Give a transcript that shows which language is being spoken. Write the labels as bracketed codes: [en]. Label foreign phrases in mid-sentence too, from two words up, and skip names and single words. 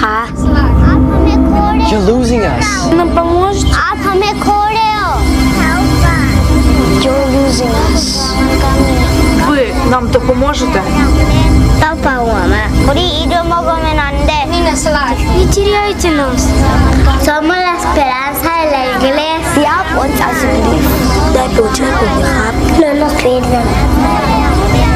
[en] You're losing us. [ru] Нам поможете? [en] You're losing us. [uk] Ви нам допоможете? [ko] 우리 잊어먹으면 안 돼. [ru] Не теряйте нас. [es] Somos la esperanza de la iglesia. [th] ได้โปรดช่วยผมนะครับ [es] No nos pierdan.